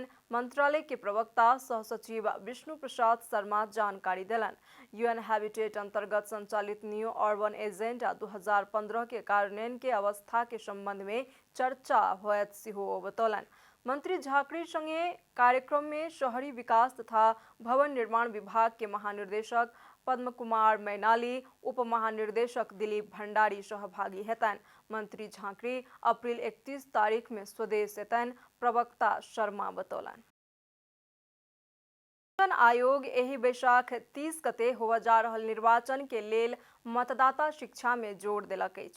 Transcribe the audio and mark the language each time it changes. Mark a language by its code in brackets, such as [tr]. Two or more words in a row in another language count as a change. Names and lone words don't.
[mai] मंत्रालय के प्रवक्ता सह सचिव विष्णु प्रसाद शर्मा जानकारी दिलन। यूएन हैबिटेट अंतर्गत संचालित न्यू अर्बन एजेंडा 2015 के कार्यान्वयन के अवस्था के संबंध में चर्चा होयत सेहो बतौलन। मंत्री झाकरी संगे कार्यक्रम में शहरी विकास तथा भवन निर्माण विभाग के महानिर्देशक पद्म कुमार मैनाली, उप महानिर्देशक दिलीप भंडारी सहभागी हेतनि। मंत्री झांकरी अप्रैल 31 तारीख में स्वदेश एतनि, प्रवक्ता शर्मा बतौलन। निर्वाचन आयोग एही बैशाख 30 गते होवा जा रहल निर्वाचन के लेल मतदाता शिक्षा में जोर देलक अछि।